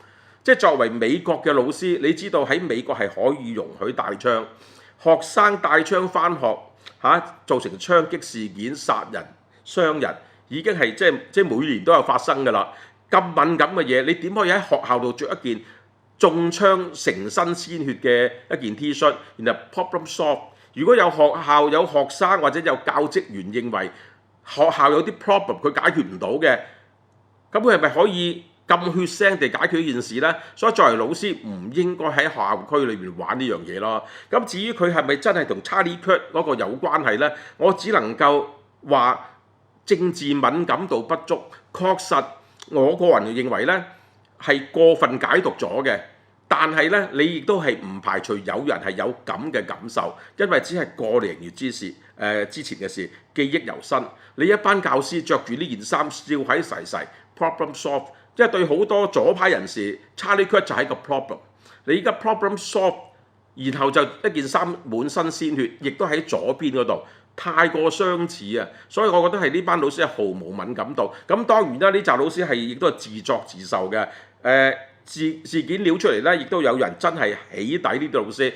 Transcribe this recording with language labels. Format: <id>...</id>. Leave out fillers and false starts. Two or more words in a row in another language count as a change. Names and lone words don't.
<yue>即係作為美國嘅老師，你知道喺美國係可以容許帶槍，學生帶槍返學造成槍擊事件、殺人、傷人，已經係即係每年都有發生㗎啦。咁敏感嘅嘢，你點可以喺學校度着一件中槍成身鮮血嘅一件 T 恤，然後</yue> <en>problem solve？</en> <yue>如果有學校有學生或者有教職員認為學校有啲 problem 佢解決唔到嘅，咁佢係咪可以咁血腥地解決呢件事呢？所以作為老師唔應該喺學校區裏面玩呢樣嘢咯。咁至於佢係咪真係同 Charlie Kirk 嗰個有關係呢？我只能夠話政治敏感度不足，確實我個人認為呢係過分解讀咗嘅。但係咧，你亦都係唔排除有人係有咁嘅感受，因為只係個零月之前嘅事，記憶猶新。你一班教師着住呢件衫笑喺齊齊</yue> <en>problem solve，</en> <yue>即係對好多左派人士 Charlie Kirk 就係一個 problem。你而家</yue> <en>problem solve，</en> <yue>然後就一件衫滿身鮮血，亦都喺左邊嗰度，太過相似啊！所以我覺得係呢班老師係毫無敏感度。咁當然啦，呢紮老師係亦都係自作自受嘅。事件撩出嚟咧，亦都有人真係起底呢啲老師。</yue>